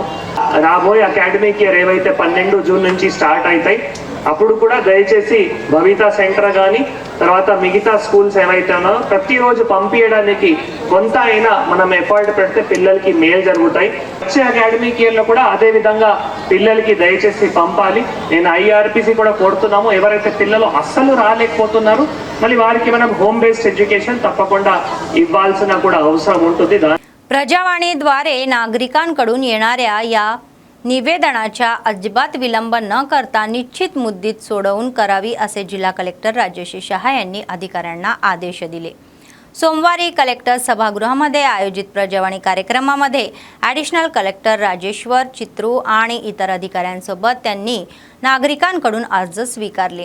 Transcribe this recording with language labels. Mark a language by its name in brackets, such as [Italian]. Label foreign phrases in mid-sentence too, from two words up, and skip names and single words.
[Telugu] రాబోయే [English] academic year [Telugu] ఏవైతే 12 జూన్ నుంచి స్టార్ట్ అవుతాయి అప్పుడు కూడా దయచేసి భవిత సెంటర్ కానీ తర్వాత మిగతా స్కూల్స్ ఏవైతే ఉన్నాయో ప్రతిరోజు పంపించడానికి కొంత అయినా మనం ఎఫర్ట్ పెడితే పిల్లలకి మేలు జరుగుతాయి. వచ్చే [English] academic yearలో [Telugu] కూడా అదే విధంగా పిల్లలకి దయచేసి పంపాలి. నేను IRPC కూడా కోరుతున్నాము, ఎవరైతే పిల్లలు అస్సలు రాలేకపోతున్నారు మళ్ళీ వారికి మనం [English] home based education [Telugu] तప్పకుండా ఇవ్వాల్సిన కూడా అవసరం ఉంటుంది. [Marathi] प्रजावाणीद्वारे नागरिकांकडून येणाऱ्या या निवेदनाच्या अजिबात विलंब न करता निश्चित मुद्दत सोडवून करावी असे जिल्हा कलेक्टर राजेश शहा यांनी अधिकाऱ्यांना आदेश दिले. सोमवारी कलेक्टर सभागृहामध्ये आयोजित प्रजावाणी कार्यक्रमामध्ये [English] additional collector [Marathi] राजेश्वर चित्रू आणि इतर अधिकाऱ्यांसोबत त्यांनी नागरिकांकडून अर्ज स्वीकारले.